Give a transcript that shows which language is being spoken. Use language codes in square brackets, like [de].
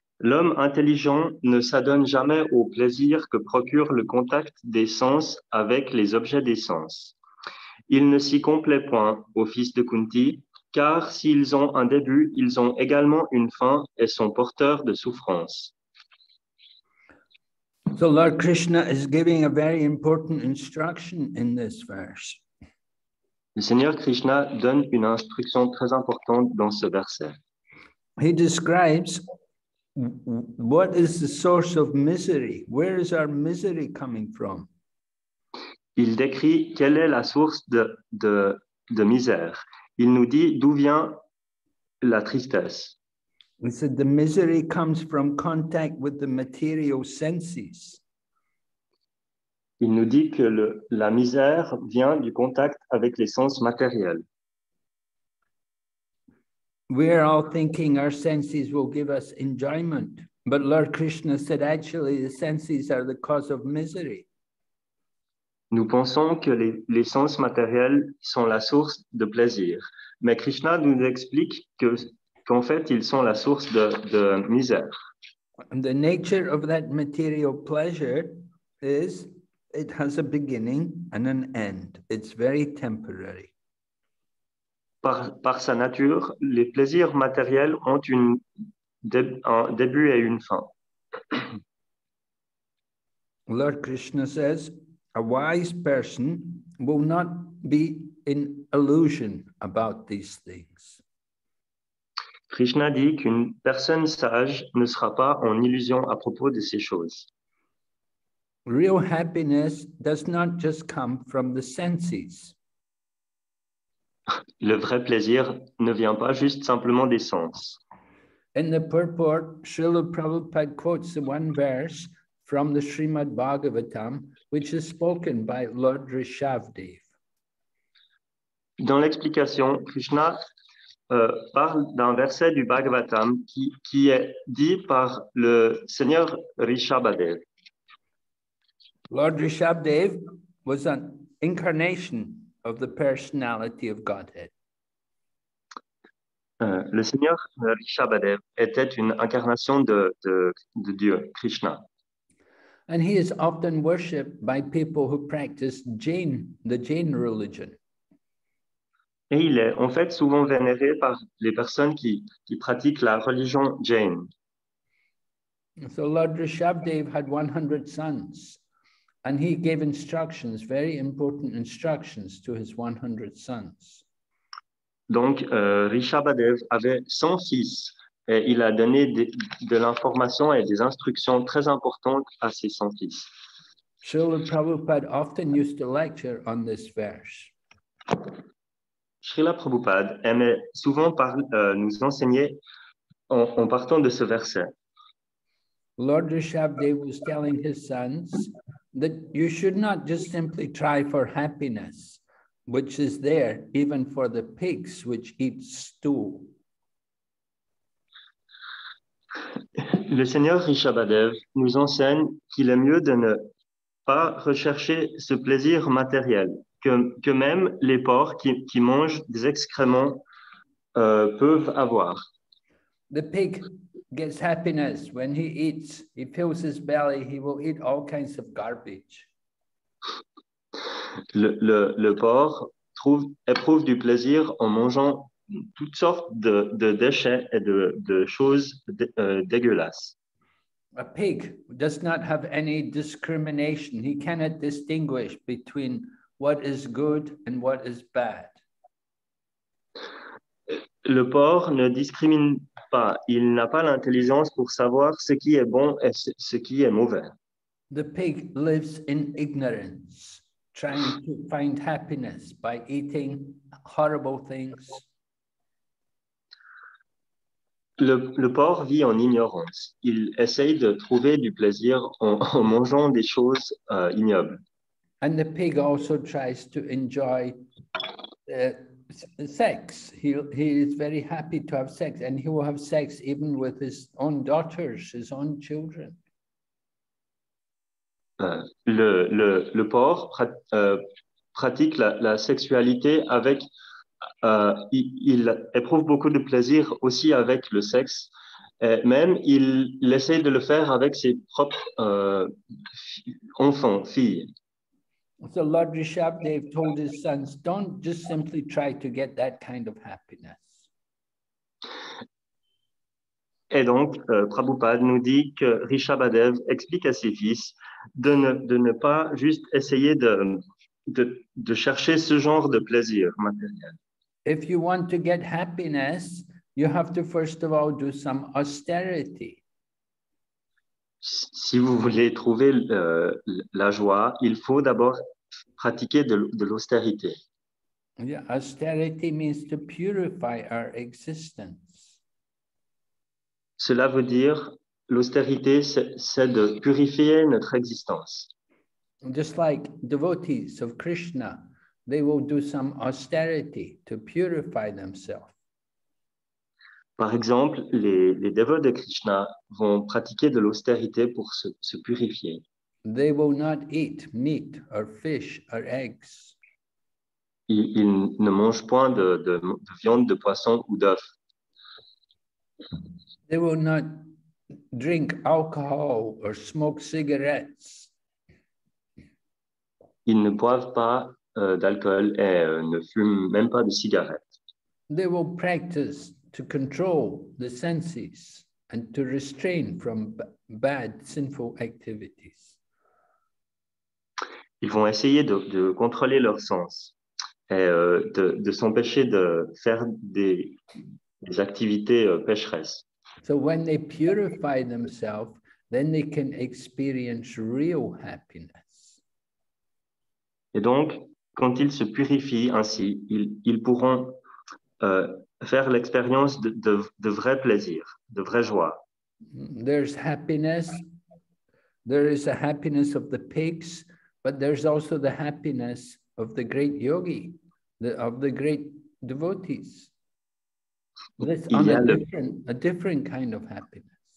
[fr] L'homme intelligent ne s'adonne jamais au plaisir que procure le contact des sens avec les objets des sens. Il ne s'y complaît point, ô fils de Kunti, car s'ils ont un début, ils ont également une fin et sont porteurs de souffrance. [en] So Lord Krishna is giving a very important instruction in this verse. [fr] Le Seigneur Krishna donne une instruction très importante dans ce verset. [en] He describes what is the source of misery. Where is our misery coming from? [fr] Il décrit quelle est la source de misère. Il nous dit d'où vient la tristesse. [en] He said the misery comes from contact with the material senses. [fr] Il nous dit que la misère vient du contact avec les sens matériels. [en] We're all thinking our senses will give us enjoyment, but Lord Krishna said actually the senses are the cause of misery. [fr] Nous pensons que les sens matériels sont la source de plaisir, mais Krishna nous explique qu'en fait ils sont la source de misère. [en] And the nature of that material pleasure is it has a beginning and an end. It's very temporary. [fr] Par sa nature, les plaisirs matériels ont un début et une fin. [en] Lord Krishna says, a wise person will not be in illusion about these things. [fr] Krishna dit qu'une personne sage ne sera pas en illusion à propos de ces choses. [en] Real happiness does not just come from the senses. [fr] Le vrai plaisir ne vient pas juste simplement des sens. [en] In the purport, Srila Prabhupada quotes the one verse from the Srimad Bhagavatam, which is spoken by Lord Rishabdev. [fr] Dans l'explication, Krishna parle d'un verset du Bhagavatam qui est dit par le Seigneur Rishabhadev. [en] Lord Rishabdev was an incarnation of the personality of Godhead. [fr] Le Seigneur Rishabhadev était une incarnation de Dieu, Krishna. [en] And he is often worshipped by people who practice the Jain religion. [fr] Et il est en fait souvent vénéré par les personnes qui pratiquent la religion Jain. [en] So Lord Rishabdev had 100 sons, and he gave instructions, very important instructions to his 100 sons. [fr] Donc, Rishabhadev avait 100 fils et il a donné de l'information et des instructions très importantes à ses 100 fils. [en] Srila Prabhupada often used to lecture on this verse. [fr] Srila Prabhupada aimait souvent nous enseigner en partant de ce verset. [en] Lord Rishabdev was telling his sons that you should not just simply try for happiness, which is there even for the pigs which eat stew. [fr] Le Seigneur Rishabhadev nous enseigne qu'il est mieux de ne pas rechercher ce plaisir matériel, que même les porcs qui mangent des excréments peuvent avoir. [en] The pig gets happiness when he eats, he fills his belly, he will eat all kinds of garbage. [fr] Le porc éprouve du plaisir en mangeant toutes sortes de déchets et de choses dégueulasses. [en] A pig does not have any discrimination. He cannot distinguish between what is good and what is bad. [fr] Le porc ne discrimine pas. Il n'a pas l'intelligence pour savoir ce qui est bon et ce qui est mauvais. [en] The pig lives in ignorance, trying to find happiness by eating horrible things. [fr] Le porc vit en ignorance. Il essaye de trouver du plaisir en mangeant des choses ignobles. [en] And the pig also tries to enjoy sex. He is very happy to have sex, and he will have sex even with his own daughters, his own children. [fr] Le porc pratique la sexualité avec... il éprouve beaucoup de plaisir aussi avec le sexe. Et même, il essaie de le faire avec ses propres enfants, filles. [en] So Lord Rishabdev told his sons, don't just simply try to get that kind of happiness. [fr] Et donc, Prabhupada nous dit que Rishabhadev explique à ses fils de ne pas juste essayer de chercher ce genre de plaisir matériel. [en] If you want to get happiness, you have to first of all do some austerity. [fr] Si vous voulez trouver la joie, il faut d'abord pratiquer de l'austérité. [en] Yeah, austerity means to purify our existence. [fr] Cela veut dire, l'austérité, c'est de purifier notre existence. [en] Just like devotees of Krishna, they will do some austerity to purify themselves. [fr] Par exemple, les dévots de Krishna vont pratiquer de l'austérité pour se purifier. [en] They will not eat meat or fish or eggs. [fr] Ils ne mangent point de viande, de poisson ou d'œufs. [en] They will not drink alcohol or smoke cigarettes. [fr] Ils ne boivent pas d'alcool et ne fument même pas de cigarettes. [en] They will practice to control the senses and to restrain from bad, sinful activities. [fr] Ils vont essayer de contrôler leurs sens et de s'empêcher de faire des activités pécheresses. [en] So when they purify themselves, then they can experience real happiness. [fr] Et donc, quand ils se purifient ainsi, ils pourront faire l'expérience de vrai plaisir, de vraie joie. [en] There's happiness. There is a happiness of the pigs, but there's also the happiness of the great yogi, of the great devotees. That's on a different kind of happiness.